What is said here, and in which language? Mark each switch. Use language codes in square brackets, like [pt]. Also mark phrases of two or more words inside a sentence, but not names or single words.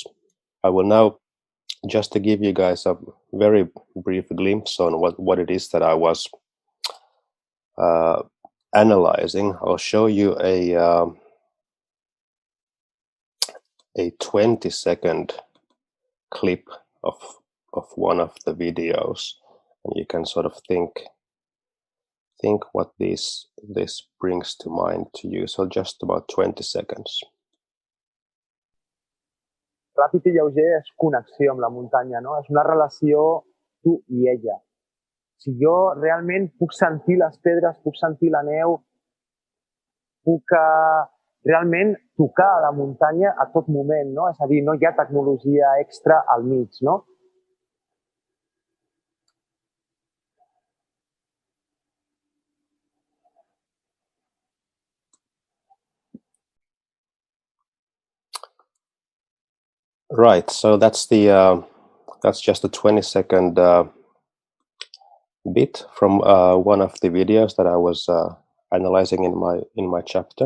[en] I will now, just to give you guys a very brief glimpse on what it is that I was analyzing, I'll show you a 20-second clip of one of the videos, and you can sort of think what this brings to mind to you. So just about 20 seconds. [ca] Ràpid i lleuger és connexió amb la muntanya, no? És una relació tu i ella. Si jo realment puc sentir les pedres, puc sentir la neu, puc realment tocar la muntanya a tot moment, no? És a dir, no hi ha tecnologia extra al mig, no? [en] Right, so that's just a 20-second bit from one of the videos that I was analyzing in my chapter.